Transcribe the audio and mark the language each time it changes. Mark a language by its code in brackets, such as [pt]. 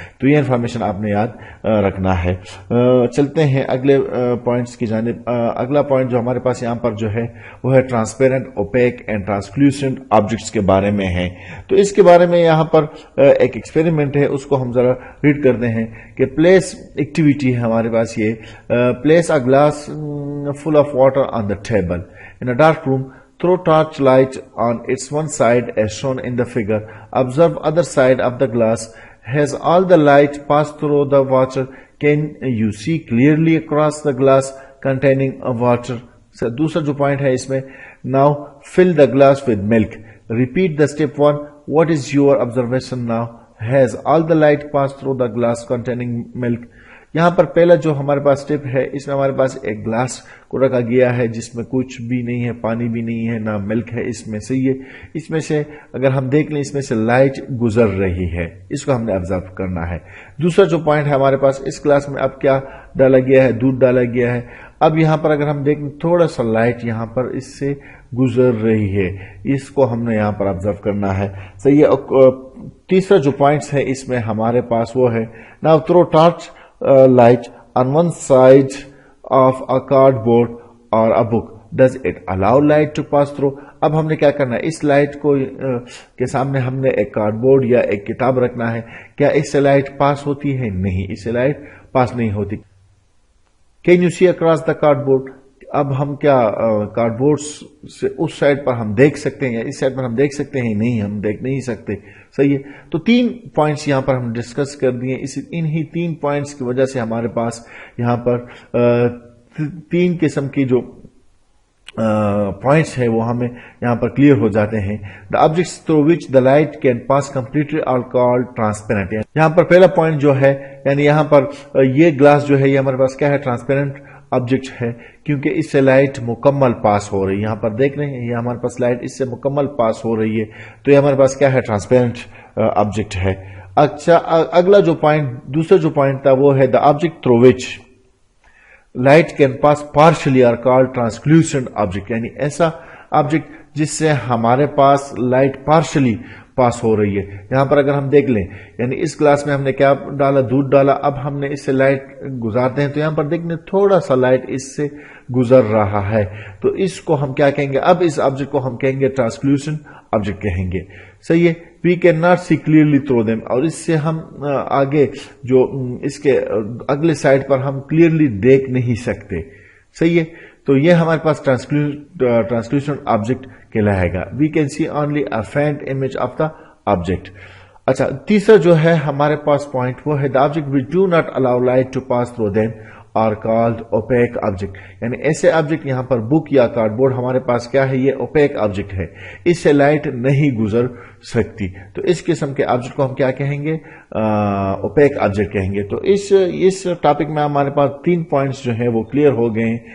[ur] تو یہ انفارمیشن آپ نے یاد رکھنا ہے. چلتے ہیں اگلے پوائنٹس کی جانب. اگلا پوائنٹ جو ہمارے پاس یہاں پر جو ہے وہ ہے transparent, OPEC and translucent objects کے بارے میں ہے. تو اس کے بارے میں یہاں پر ایک ایکسپیریمنٹ ہے، اس کو ہم ذرا ریڈ کرتے ہیں کہ پلیس ایکٹیویٹی ہے ہمارے پاس. [en] یہ place a glass full of water on the table in a dark room. Throw torch light on its one side as shown in the figure. Observe other side of the glass. Has all the light passed through the water? Can you see clearly across the glass containing a water? So, [ur] دوسرا جو point ہے اس میں، [en] now fill the glass with milk. Repeat the step 1. What is your observation now? Has all the light passed through the glass containing milk? [ur] یہاں پر پہلا جو ہمارے پاس step ہے، اس میں ہمارے پاس ایک گلاس کو رکھا گیا ہے جس میں کچھ بھی نہیں ہے، پانی بھی نہیں ہے، نہ ملک ہے اس میں. صحیح ہے. اس میں سے اگر ہم دیکھ لیں اس میں سے لائٹ گزر رہی ہے، اس کو ہم نے آبزرو کرنا ہے. دوسرا جو پوائنٹ ہے ہمارے پاس، اس گلاس میں اب کیا ڈالا گیا ہے؟ دودھ ڈالا گیا ہے. اب یہاں پر اگر ہم دیکھیں تھوڑا سا لائٹ یہاں پر اس سے گزر رہی ہے، اس کو ہم نے یہاں پر آبزرو کرنا ہے. صحیح ہے. تیسرا جو پوائنٹس ہے اس میں ہمارے پاس وہ ہے، [en] now throw torch light on one side of a cardboard or a book. Does it allow light to pass through? [ur] اب ہم نے کیا کرنا ہے؟ اس لائٹ کو کے سامنے ہم نے ایک کارڈ بورڈ یا ایک کتاب رکھنا ہے. کیا اس سے لائٹ پاس ہوتی ہے؟ نہیں، اس سے لائٹ پاس نہیں ہوتی. [en] Can you see across the cardboard? [ur] اب ہم کیا کارڈ بورڈ سے اس سائڈ پر ہم دیکھ سکتے ہیں یا اس سائڈ پر ہم دیکھ سکتے ہیں؟ نہیں، ہم دیکھ نہیں سکتے. صحیح ہے. تو 3 پوائنٹس یہاں پر ہم ڈسکس کر دیے. انہی 3 پوائنٹس کی وجہ سے ہمارے پاس یہاں پر 3 قسم کی جو پوائنٹس ہیں وہ ہمیں یہاں پر کلیئر ہو جاتے ہیں. [en] The objects through which the light can pass completely are called transparent. [ur] یہاں پر پہلا پوائنٹ جو ہے، یعنی یہاں پر یہ گلاس جو ہے یہ ہمارے پاس کیا ہے؟ ٹرانسپیرنٹ آبجیکٹ ہے، کیونکہ اس سے لائٹ مکمل پاس ہو رہی ہے. یہاں پر دیکھ رہے ہیں یہ ہمارے پاس لائٹ اس سے مکمل پاس ہو رہی ہے، تو یہ ہمارے پاس کیا ہے؟ ٹرانسپیرنٹ آبجیکٹ ہے. اچھا، اگلا جو پوائنٹ، دوسرا جو پوائنٹ تھا وہ ہے [en] The object through which light can pass partially are called translucent object. [ur] یعنی ایسا آبجیکٹ جس سے ہمارے پاس لائٹ پارشلی پاس ہو رہی ہے. یہاں پر اگر ہم دیکھ لیں، یعنی اس گلاس میں ہم نے کیا ڈالا؟ دودھ ڈالا. اب ہم نے اس سے لائٹ گزارتے ہیں تو یہاں پر دیکھیں تھوڑا سا لائٹ اس سے گزر رہا ہے، تو اس کو ہم کیا کہیں گے؟ اب اس آبجیکٹ کو ہم کہیں گے ٹرانسلوسنٹ آبجیکٹ کہیں گے. صحیح ہے. [en] We can not see clearly through them. [ur] اور اس سے ہم آگے جو اس کے اگلے سائڈ پر ہم کلیئرلی دیکھ نہیں سکتے. صحیح ہے. تو یہ ہمارے پاس ٹرانسلوسنٹ آبجیکٹ کہلائے گا. [en] We can see only a faint image of the object. [ur] اچھا، تیسرا جو ہے ہمارے پاس پوائنٹ وہ ہے [en] The object which do not allow light to pass through them are called opaque object. [ur] یعنی ایسے آبجیکٹ یہاں پر بک یا کارڈ بورڈ ہمارے پاس کیا ہے؟ یہ اوپیک آبجیکٹ ہے، اس سے لائٹ نہیں گزر سکتی. تو اس قسم کے آبجیکٹ کو ہم کیا کہیں گے؟ اوپیک آبجیکٹ کہیں گے. تو اس ٹاپک میں ہمارے پاس 3 پوائنٹس جو ہیں وہ کلیئر ہو گئے ہیں.